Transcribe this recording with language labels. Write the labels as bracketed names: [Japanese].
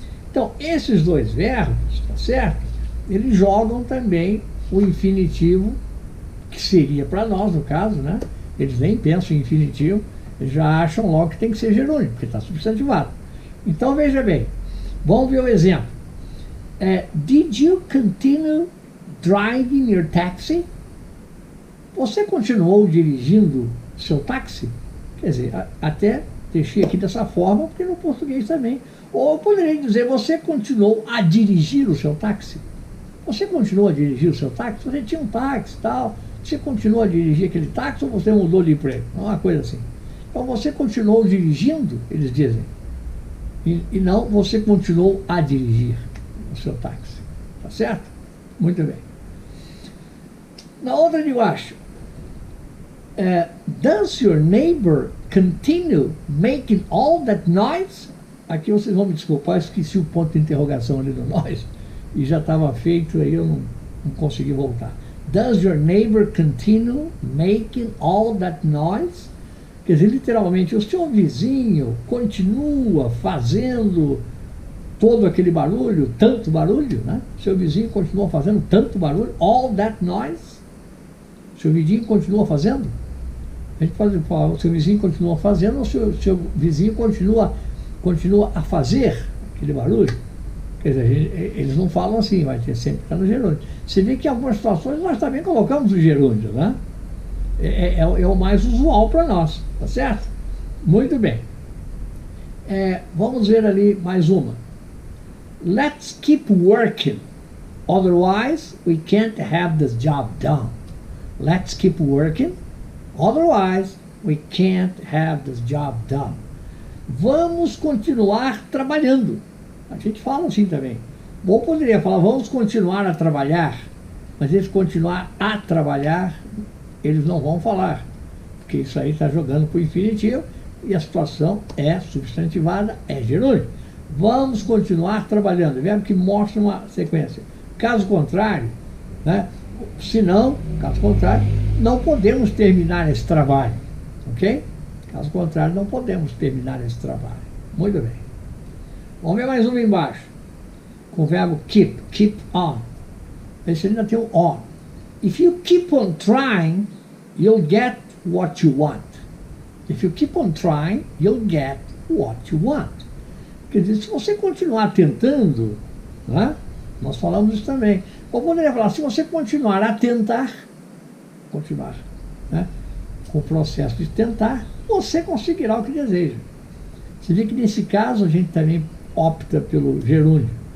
[Portuguese] Então, esses dois verbos, tá certo? Eles jogam também o infinitivo, que seria para nós, no caso, né? Eles nem pensam em infinitivo, eles já acham logo que tem que ser gerúndio, porque está substantivado. Então, veja bem, vamos ver o exemplo. [English] Did you continue driving your taxi? [Portuguese] Você continuou dirigindo seu táxi? Quer dizer, até deixei aqui dessa forma, porque no português também. Ou eu poderia dizer, você continuou a dirigir o seu táxi? Você continuou a dirigir o seu táxi? Você tinha um táxi e tal, você continuou a dirigir aquele táxi ou você mudou de emprego? Uma coisa assim. Então você continuou dirigindo, eles dizem. E não, você continuou a dirigir o seu táxi. Tá certo? Muito bem. Na outra de baixo, [English] does your neighbor continue making all that noise? [Portuguese] Aqui vocês vão me desculpar, eu esqueci o ponto de interrogação ali no noise e já estava feito, aí eu não consegui voltar. [English] Does your neighbor continue making all that noise? [Portuguese] Quer dizer, literalmente, o seu vizinho continua fazendo todo aquele barulho, tanto barulho, né? Seu vizinho continua fazendo tanto barulho, [English] all that noise? [Portuguese] Seu vizinho continua fazendo? A gente pode falar, o seu vizinho continua fazendo ou o seu vizinho continua a fazer aquele barulho? Quer dizer, eles não falam assim, vai ter sempre que estar no gerúndio. Você vê que em algumas situações nós também colocamos o gerúndio, né? É o mais usual para nós, tá certo? Muito bem. Vamos ver ali mais uma. [English] Let's keep working, otherwise we can't have this job done. Let's keep working, otherwise we can't have this job done. [Portuguese] Vamos continuar trabalhando. A gente fala assim também. Ou poderia falar, vamos continuar a trabalhar, mas eles continuar a trabalhar, eles não vão falar, porque isso aí está jogando para o infinitivo e a situação é substantivada, é gerúndio. Vamos continuar trabalhando, verbo que mostra uma sequência. Caso contrário, né? Se não, caso contrário, não podemos terminar esse trabalho, ok? Caso contrário, não podemos terminar esse trabalho. Muito bem. Vamos ver mais uma embaixo. Com o verbo keep on. Esse ainda tem o on. [English] If you keep on trying, you'll get what you want. If you keep on trying, you'll get what you want. [Portuguese] Quer dizer, se você continuar tentando, né? Nós falamos isso também. Ou poderia falar, se você continuar a tentar, né? Com o processo de tentar, você conseguirá o que deseja. Você vê que nesse caso a gente também opta pelo gerúndio.